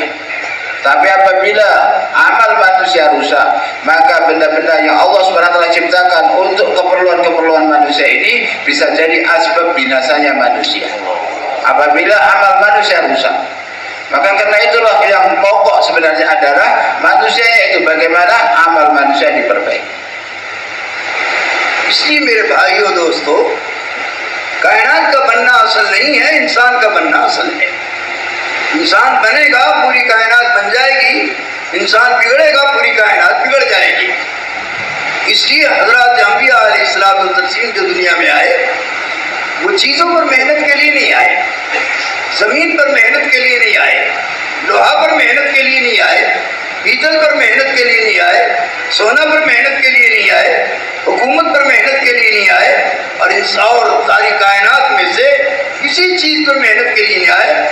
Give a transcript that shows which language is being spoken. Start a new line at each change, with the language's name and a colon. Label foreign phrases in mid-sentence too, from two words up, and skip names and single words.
Indonesian: Tapi apabila amal manusia rusak, maka benda-benda yang Allah SWT ciptakan untuk keperluan-keperluan manusia ini bisa jadi asbab binasanya manusia. Apabila amal manusia rusak, maka karena itulah yang pokok sebenarnya adalah manusianya itu bagaimana amal manusia diperbaiki.
Hindi: इसलिए मेरे भाइयों दोस्तों, कायनात का बनना असल नहीं है, इंसान का बनना असल है। इंसान बनेगा, पूरी कायनात बन जाएगी, इंसान बिगड़ेगा, पूरी कायनात बिगड़ जाएगी। इसलिए हजरत अंबिया अलैहिस्सलाम जो दुनिया में आए, वो चीजों पर मेहनत के लिए नहीं आए, जमीन पर मेहनत के लिए नहीं आए, लोहा पर मेहनत के लिए नहीं आए, पीतल पर मेहनत के लिए नहीं आए, सोना पर मेहनत के लिए नहीं आए, हुकूमत पर मेहनत के लिए नहीं आए, और इंसान और सारी कायनात में से किसी चीज पर मेहनत के लिए नहीं आए।